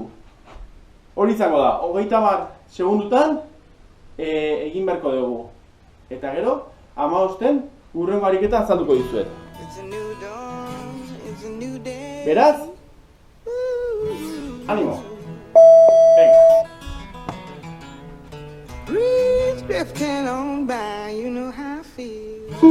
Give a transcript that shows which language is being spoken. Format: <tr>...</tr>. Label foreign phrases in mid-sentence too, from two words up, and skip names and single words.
<eu>Hori izango da, 30 segundutan egin beharko dugu. Eta gero, 15 hurrengo ariketa azalduko dizuet. Beraz, animo! Venga!</eu> <en>Breeze drifting on by, you know how I feel.</en>